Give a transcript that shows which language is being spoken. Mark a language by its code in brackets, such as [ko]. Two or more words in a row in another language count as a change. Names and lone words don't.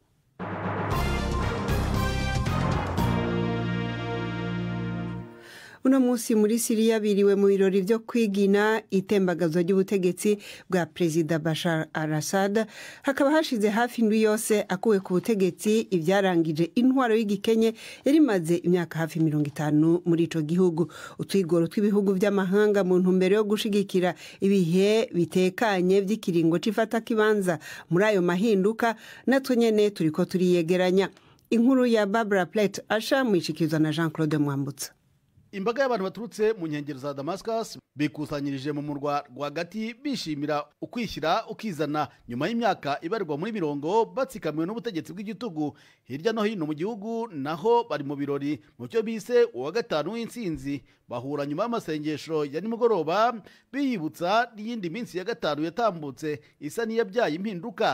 [rn] Uno munsi muri Syria biriwe mu birori byo kwigina itembagazo ry'ubutegetsi bwa Perezida Bashar al-Assad, hakaba hashize hafi indwi yose akuwe ku butegetsi ibyarangije intwaro y'igikenye yari maze imyaka hafi 50 muri ico gihugu. Utwigoro tw'ibihugu by'amahanga mu ntumbero yo gushigikira ibihe bitekanye by'ikiringo c'ifata kibanza muri ayo mahinduka natwe nyene turiko turiyegeranya. Inkuru ya Barbara Plate asha mwishikizwa na Jean-Claude Mwambutsa. [rw] Imbaga y'abantu baturutse mu nkengero za Damascus bikusanyirije mu murwa rwagati bishimira ukwishyira ukizana nyuma y'imyaka ibarirwa muri mirongo batsikamiwe n'ubutegetsi bw'igitugu hirya no hino mu gihugu. Naho bari mu birori mu cyo bise uwa gatanu w'intsinzi, bahura nyuma y'amasengesho ya nimugoroba biyibutsa n'iyindi minsi ya gatanu yatambutse isa n'iyabyaye impinduka.